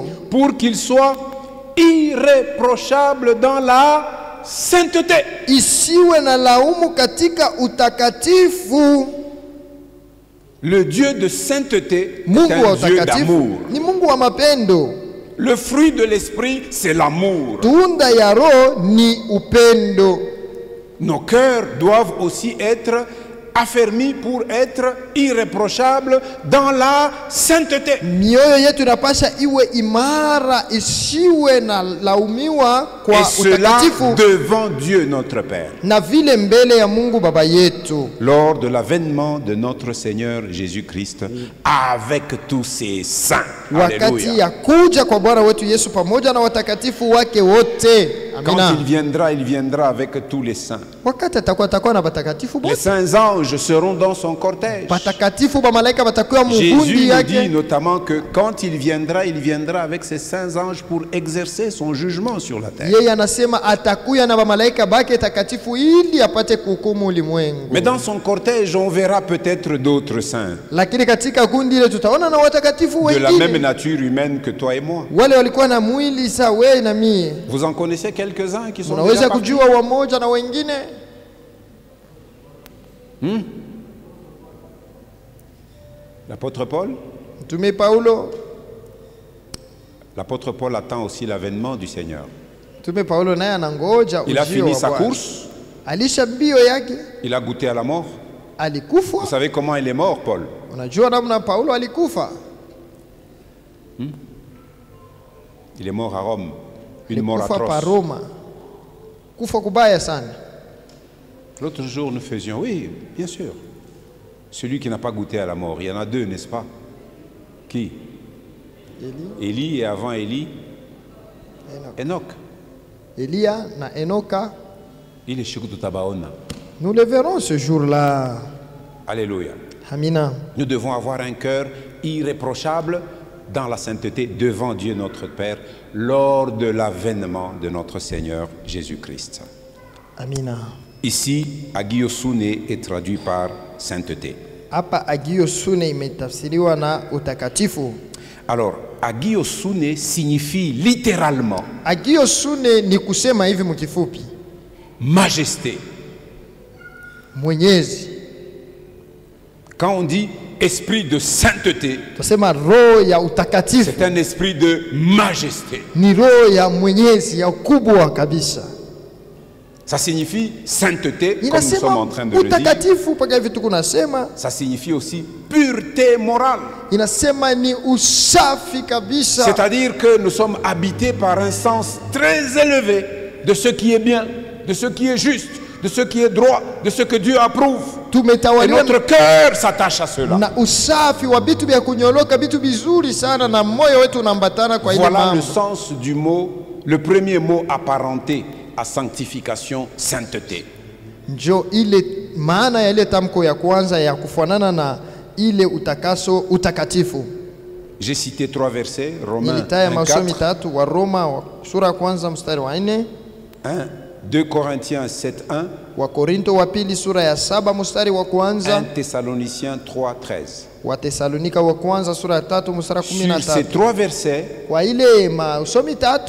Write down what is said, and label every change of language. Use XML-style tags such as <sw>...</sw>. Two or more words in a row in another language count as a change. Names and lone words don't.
<fr>Pour qu'ils soient irréprochables dans la sainteté.</fr> <sw>Isiwe na laumu katika utakatifu.</sw> <fr>Le Dieu de sainteté est</fr> <sw>Mungu wa</sw> <fr>un Dieu</fr> <sw>utakatifu</sw> <fr>d'amour.</fr> <sw>ni Mungu wa mapendo.</sw> <fr>Le fruit de l'esprit, c'est l'amour.</fr> <sw>Tunda ya Roho ni upendo.</sw> <fr>Nos cœurs doivent aussi être affermis pour être irréprochables dans la sainteté.</fr> <sw>Mioyo yetu inapasha iwe imara, isiwe na laumiwa</sw> <fr>Et</fr> <sw>kwa</sw> <fr>cela</fr> <sw>utakatifu,</sw> <fr>devant Dieu notre Père.</fr> <sw>na vile mbele ya Mungu Baba yetu,</sw> <fr>Lors de l'avènement de notre Seigneur Jésus-Christ avec tous ses saints.</fr> <sw>wakati</sw> <fr>Alléluia.</fr> <sw>ya kuja kwa Bwana wetu Yesu pamoja na watakatifu wake wote.</sw> <fr>Quand</fr> <sw>Amina.</sw> <fr>il viendra avec tous les saints.</fr> <sw>Wakati atakuwa na watakatifu</sw> <fr>Les</fr> <sw>wote,</sw> <fr>saints anges seront dans son cortège.</fr> <sw>watakatifu ba malaika watakuwa</sw> <fr>Jésus</fr> <sw>mugundi</sw> <fr>nous dit</fr> <sw>yake.</sw> <fr>notamment que quand il viendra avec ses saints anges pour exercer son jugement sur la terre.</fr> <sw>Yeye anasema atakuya na malaika bake takatifu ili apate kuhukumu ulimwengu.</sw> <fr>Mais dans son cortège, on verra peut-être d'autres saints,</fr> <sw>Lakini katika kundi ile tutaona na watakatifu</sw> <fr>de la même</fr> <sw>wengine,</sw> <fr>nature humaine que toi et moi.</fr> <sw>wale walikuwa na mwili sawa wewe na mie.</sw> <fr>Vous en connaissez quelques-uns qui sont déjà</fr> <sw>Unaweza</sw> <fr>partis?</fr> <sw>kujua wamoja na wengine.</sw> <fr>L'apôtre Paul.</fr> <sw>Mtume Paulo,</sw> <fr>L'apôtre Paul attend aussi l'avènement du Seigneur.</fr> <sw>Mtume Paulo naye anangoja</sw> <fr>Il a</fr> <sw>ujio</sw> <fr>fini</fr> <sw>wa</sw> <fr>sa</fr> <sw>Bwana.</sw> <fr>course,</fr> <sw>Alisha mbio yake,</sw> <fr>il a goûté à la mort.</fr> <sw>alikufa.</sw> <fr>Vous savez comment il est mort, Paul?</fr> <sw>Unajua namna Paulo alikufa?</sw> <fr>Il est mort à Rome, une mort</fr> <sw>Alikufa pa</sw> <fr>atroce.</fr> <sw>Roma, kufa kubaya sana.</sw> <fr>L'autre jour, nous faisions, oui, bien sûr. Celui qui n'a pas goûté à la mort, il y en a deux, n'est-ce pas? Qui? Élie et avant Élie, Enoch.</fr> <sw>Elia na Enoka,</sw> <fr>Il est Shikutu Tabaona. nous le verrons ce jour-là. Alléluia.</fr> <sw>Amina.</sw> <fr>Nous devons avoir un cœur irréprochable dans la sainteté devant Dieu notre Père lors de l'avènement de notre Seigneur Jésus-Christ.</fr> <sw>Amina.</sw> <fr>Ici, Agiosune est traduit par sainteté.</fr> <sw>Hapa agiosune imetafsiriwa na utakatifu.</sw> <fr>Alors, Agiosune signifie littéralement</fr> <sw>Agiosune ni kusema hivi mkifupi,</sw> <fr>majesté.</fr> <sw>mwenyezi.</sw> <fr>Quand on dit esprit de sainteté,</fr> <sw>Tusema roho ya utakatifu,</sw> <fr>c'est un esprit de majesté.</fr> <sw>ni roho ya mwenyezi ya ukubwa kabisa.</sw> <fr>Ça signifie sainteté, comme nous sommes</fr> <sw>Inasema</sw> <fr>en train de le dire.</fr> <sw>utakatifu mpaka hivi tuko nasema,</sw> <fr>Ça signifie aussi pureté morale.</fr> <sw>inasema ni usafi kabisa.</sw> <fr>C'est-à-dire que nous sommes habités par un sens très élevé de ce qui est bien, de ce qui est juste, de ce qui est droit, de ce que Dieu approuve. Et</fr> <sw>Tumetawaliwa</sw> <fr>notre cœur s'attache à cela.</fr> <sw>na usafi wa vitu vya kunyoloka, vitu vizuri sana, na moyo wetu unaambatana kwa ile</sw> <fr>Voilà le</fr> <sw>mambo.</sw> <fr>sens du mot, le premier mot apparenté à sanctification, sainteté.</fr> <sw>Njo ile maana ya ile tamko ya kwanza ya kufanana na ile utakaso, utakatifu.</sw> <fr>J'ai cité 3 versets, Romains</fr> <sw>Nilitaya</sw> <fr>1,</fr> <sw>masomi</sw> <fr>4,</fr> <sw>tatu wa Roma sura ya kwanza mstari wa 4,</sw> <fr>2 Corinthiens 7, 1,</fr> <sw>wa Korinto wa pili sura ya 7 mstari wa</sw> <fr>1</fr> <sw>kwanza,</sw> <fr>Thessaloniciens 3, 13.</fr> <sw>wa Tesalonika wa kwanza sura ya 3 mstari wa</sw> <fr>Sur ces</fr> <sw>13.</sw> <fr>3 versets,</fr> <sw>Kwa ile masomi tatu</sw>